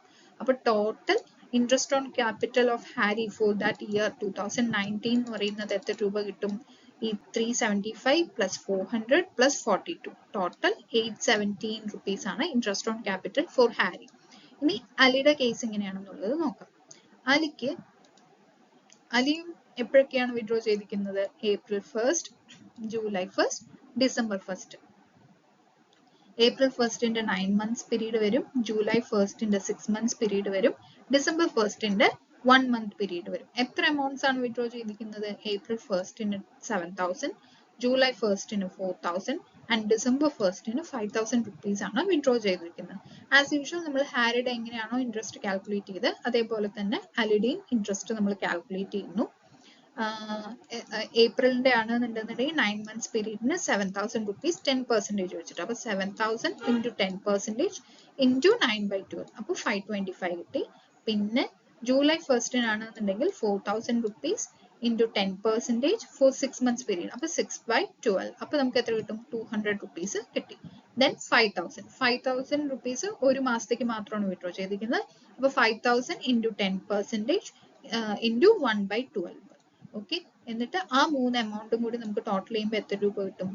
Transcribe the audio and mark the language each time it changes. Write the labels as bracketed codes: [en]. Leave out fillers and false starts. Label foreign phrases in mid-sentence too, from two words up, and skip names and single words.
[en] അപ്പൊ total interest on capital of Harry for that year 2019 [ml] എന്ന് പറയുന്നത് എത്ര രൂപ കിട്ടും? [en] ഈ 375 plus 400 plus 42 ടോട്ടൽ 817 rupees ആണ് interest on capital for Harry. [ml] ഇനി അലിയുടെ കേസ് എങ്ങനെയാണെന്നുള്ളത് നോക്കാം. അലിയും എപ്പോഴൊക്കെയാണ് വിഡ്രോ ചെയ്തിരിക്കുന്നത്? [en] April 1st, July 1st, December 1st. April 1st 9 months പീരീഡ് വരും, July 1st 6 months പീരീഡ് വരും, December 1st 1 month പീരീഡ് വരും. [ml] എത്ര എമൗണ്ട്സ് ആണ് വിഡ്രോ ചെയ്തിരിക്കുന്നത്? [en] April 1st 7,000, July 1st 4,000 and December 1st 5,000 rupees [ml] ആണ് വിഡ്രോ ചെയ്തിരിക്കുന്നത്. [en] as usual [ml] നമ്മൾ ഹാരിയുടെ എങ്ങനെയാണോ ഇൻട്രസ്റ്റ് കാൽക്കുലേറ്റ് ചെയ്ത് അതേപോലെ തന്നെ അലിയുടെയും ഇൻട്രസ്റ്റ് നമ്മൾ കാൽക്കുലേറ്റ് ചെയ്യുന്നു. ഏപ്രിലിന്റെ ആണെന്നുണ്ടെന്നുണ്ടെങ്കിൽ 9 months പീരീഡിന് 7,000 rupees 10% വെച്ചിട്ട്. [en] അപ്പൊ 7,000 into 10% into 9/12. അപ്പൊ 525 കിട്ടി. പിന്നെ ജൂലൈ 1st ആണെന്നുണ്ടെങ്കിൽ 4,000 rupees into 10% for 6 months period. [ml] അപ്പൊ 6/12. അപ്പൊ നമുക്ക് എത്ര കിട്ടും? 200 rupees കിട്ടി. [en] Then 5,000 rupees [ml] ഒരു മാസത്തേക്ക് മാത്രമാണ് വിഡ്രോ ചെയ്തിരിക്കുന്നത്. [en] അപ്പൊ 5,000 into 10% into 1/12. [ml] ഓക്കെ, എന്നിട്ട് ആ 3 എമൗണ്ടും കൂടി നമുക്ക് ടോട്ടൽ ചെയ്യുമ്പോൾ എത്ര രൂപ കിട്ടും?